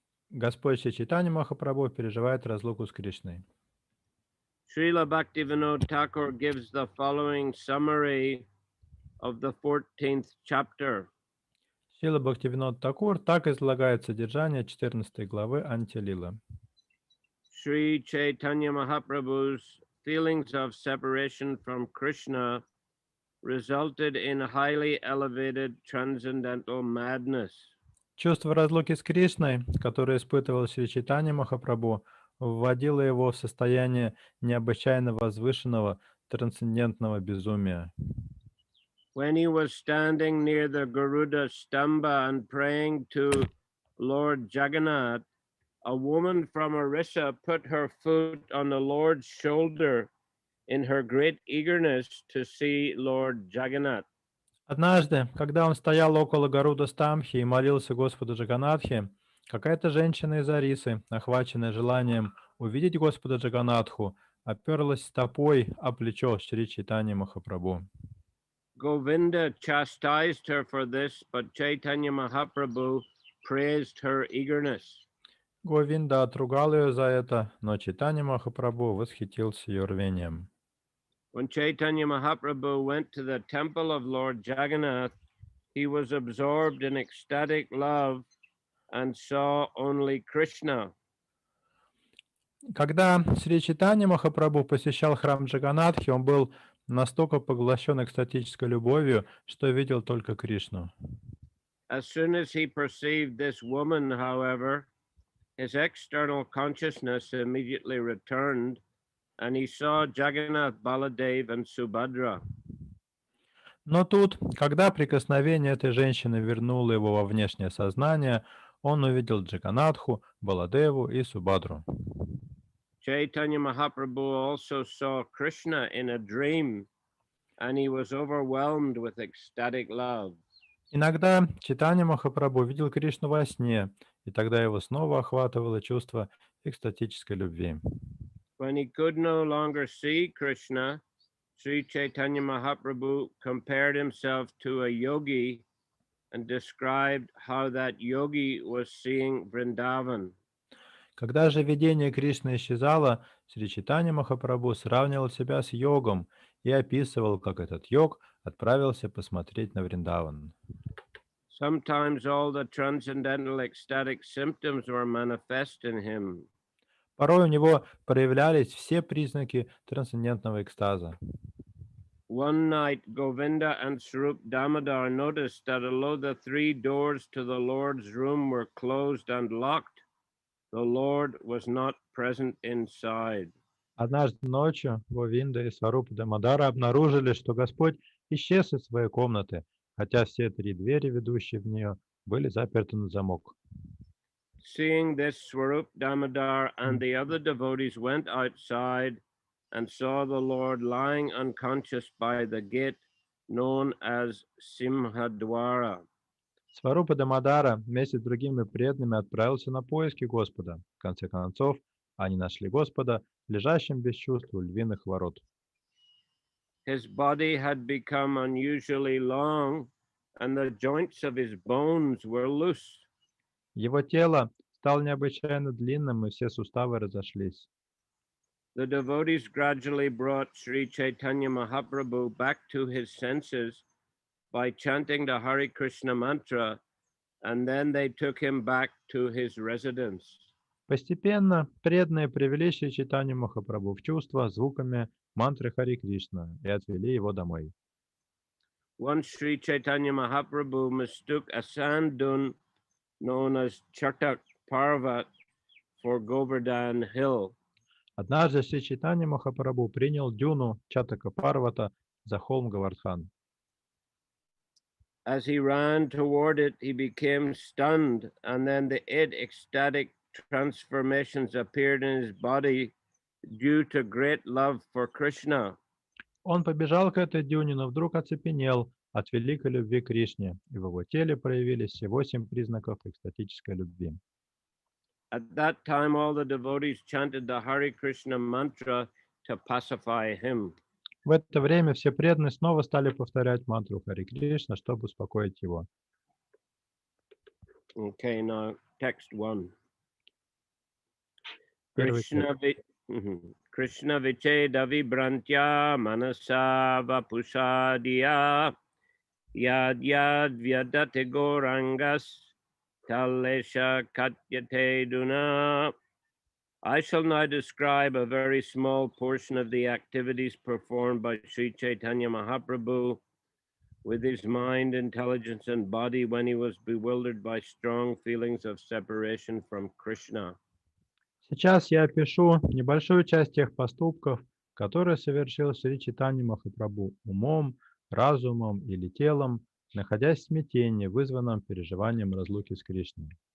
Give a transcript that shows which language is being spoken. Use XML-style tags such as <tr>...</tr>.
<ru>Господь Шри Чайтанья Махапрабху переживает разлуку с Кришной.</ru> <en>Srila Bhaktivinoda Thakur gives the following summary of the 14th chapter.</en> <ru>Шрила Бхактивинод Такур так излагает содержание 14 главы Антилила.</ru> <en>Sri Chaitanya Mahaprabhu's feelings of separation from Krishna resulted in highly elevated transcendental madness.</en> <ru>Чувство разлуки с Кришной, которое испытывал Шри Чайтанья Махапрабху, вводило его в состояние необычайно возвышенного трансцендентного безумия.</ru> <en>When he was standing near the Garuda Stamba and praying to Lord Jagannath, a woman from Orissa put her foot on the Lord's shoulder in her great eagerness to see Lord Jagannath.</en> <ru>Однажды, когда он стоял около Гаруда Стамхи и молился Господу Джаганатхе, какая-то женщина из Арисы, охваченная желанием увидеть Господа Джаганатху, оперлась стопой о плечо Шри Чайтаньи Махапрабху.</ru> <en>Govinda chastised her for this, but Chaitanya Mahaprabhu praised her eagerness.</en> <ru>Говинда отругал ее за это, но Чайтанья Махапрабху восхитился ее рвением.</ru> <en>When Chaitanya Mahaprabhu went to the temple of Lord Jagannath, he was absorbed in ecstatic love and saw only Krishna.</en> <ru>Когда Шри Чайтанья Махапрабху посещал храм Джаганатхи, он был настолько поглощен экстатической любовью, что видел только Кришну.</ru> <en>As soon as he perceived this woman, however, his external consciousness immediately returned, and he saw Jagannath, Baladev, and Subhadra.</en> <ru>Но тут, когда прикосновение этой женщины вернуло его во внешнее сознание, он увидел Джаганатху, Баладеву и Субадру.</ru> <en>Chaitanya Mahaprabhu also saw Krishna in a dream, and he was overwhelmed with ecstatic love.</en> <ru>Иногда Чайтанья Махапрабху видел Кришну во сне, и тогда его снова охватывало чувство экстатической любви.</ru> <en>When he could no longer see Krishna, Sri Chaitanya Mahaprabhu compared himself to a yogi and described how that yogi was seeing Vrindavan.</en> <ru>Когда же видение Кришны исчезало, Шри Чайтанья Махапрабху сравнивал себя с йогом и описывал, как этот йог отправился посмотреть на Вриндаван.</ru> <en>Sometimes all the transcendental ecstatic symptoms were manifest in him.</en> <ru>Порой у него проявлялись все признаки трансцендентного экстаза.</ru> <en>One night, Govinda and Swarup Damodar noticed that although the three doors to the Lord's room were closed and locked, the Lord was not present inside.</en> <ru>Однажды ночью Говинда и Сварупа Дамодара обнаружили, что Господь исчез из своей комнаты, хотя все три двери, ведущие в нее, были заперты на замок.</ru> <en>Seeing this, Swarup Damodar and the other devotees went outside and saw the Lord lying unconscious by the gate known as Simhadwara.</en> <ru>Сварупа Дамодара вместе с другими преданными отправился на поиски Господа. В конце концов, Они нашли Господа, лежащим без чувств у львиных ворот.</ru> <en>His body had become unusually long, and the joints of his bones were loose.</en> <ru>Его тело стало необычайно длинным, и все суставы разошлись.</ru> <en>The devotees gradually brought Sri Chaitanya Mahaprabhu back to his senses by chanting the Hare Krishna mantra, and then they took him back to his residence.</en> <ru>Постепенно преданные привели Шри Чайтанью Махапрабху в чувство звуками мантры Хари Кришна и отвели его домой.</ru> <en>Once Sri Chaitanya Mahaprabhu mistook a sand dune known as Chatak Parvat for Govardhan Hill.</en> <ru>Однажды Шри Чайтанья Махапрабху принял дюну Чатака Парвата за холм Гавардхан.</ru> <en>As he ran toward it, he became stunned, and then the 8 ecstatic transformations appeared in his body due to great love for Krishna.</en> <ru>Он побежал к этой дюне, но вдруг оцепенел от великой любви к Кришне, и в его теле проявились все 8 признаков экстатической любви.</ru> <en>At that time, all the devotees chanted the Hare Krishna mantra to pacify him.</en> <ru>В это время все преданные снова стали повторять мантру Хари Кришна, чтобы успокоить его.</ru> <en>Okay, now text 1.</en> <ru>Первый</ru> <sa>Krishna Krishna vicheda vibrantya manasa vapushadiya yad yad vyadate gorangas talesha katyate duna.</sa> <en>I shall now describe a very small portion of the activities performed by Sri Chaitanya Mahaprabhu with his mind, intelligence, and body when he was bewildered by strong feelings of separation from Krishna.</en> <ru>Сейчас я опишу небольшую часть тех поступков, которые совершил Шри Чайтанья Махапрабху умом, разумом или телом, находясь в смятении, вызванном переживанием разлуки с Кришной.</ru>